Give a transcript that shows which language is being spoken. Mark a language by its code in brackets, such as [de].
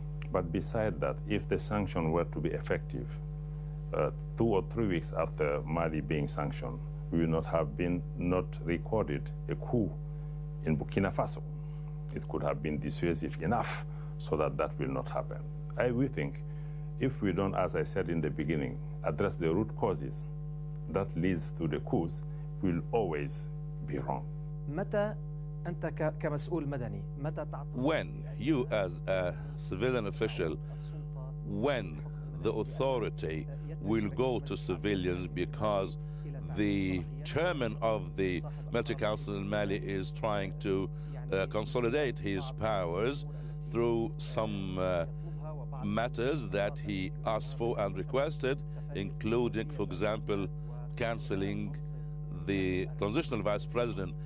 [en] But beside that, if the sanction were to be effective, 2 or 3 weeks after Mali being sanctioned, we will not have been recorded a coup in Burkina Faso. It could have been dissuasive enough so that that will not happen. We think if we don't, as I said in the beginning, address the root causes that leads to the coups, will always be wrong. [ar] متى أنت كمسؤول مدني متى تعطي [en] When you as a civilian official, when the authority will go to civilians because the chairman of the Military Council in Mali is trying to consolidate his powers through some matters that he asked for and requested, including, for example, cancelling the transitional vice president.